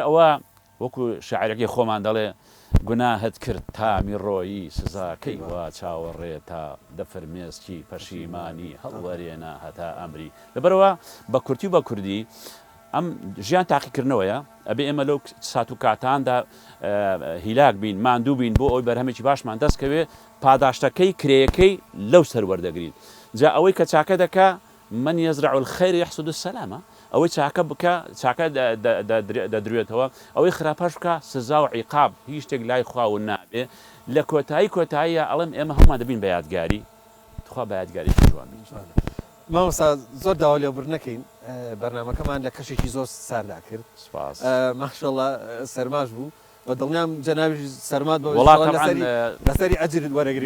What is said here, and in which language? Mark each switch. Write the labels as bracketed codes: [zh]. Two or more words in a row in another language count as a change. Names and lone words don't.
[ckb] ئەوە وەکو شاعیرەکەی خۆمان دەڵێ گوناهت کرد تامی ڕۆیی سزاکەی وا چاوەڕێتە دەفرمێسکی پەشیمانی هەڵوەرێنە هەتا ئەمری لەبەرەوە بە کورتی و بە کوردی ئەم ژیان تاقیکردنەوەیە ئەبێ ئێمە لەو سات و کاتاندا هیلاک بین ماندوو بین بۆ ئەوی بەرهەمێکی باشمان دەستکەوێ پاداشتەکەی کرێیەکەی لەو سەر وەردەگرین جا ئەوەی کە چاکە دەکا [ar] من يزرع الخير يحصد السلامة [ckb] ئەوەی چاکە بکە چاکە دەدروێتەوە ئەوەی خراپەش بکە سزا و عیقاب هیچ شتێک لای خواون نابێ لە کۆتاییە ئەڵێم ئێمە هەمومان دەبین بە یادگاری خوا بە یادگاری شوان مامۆستا زۆر داوا لێبوور نەکەین بەرنامەکەمان لە کەشێکی زۆر ساردا کرد ماشەڵڵا سەرماش بوو بە دڵنیام جەنابی سەرمات لەسەری ئەجرت وەرەگری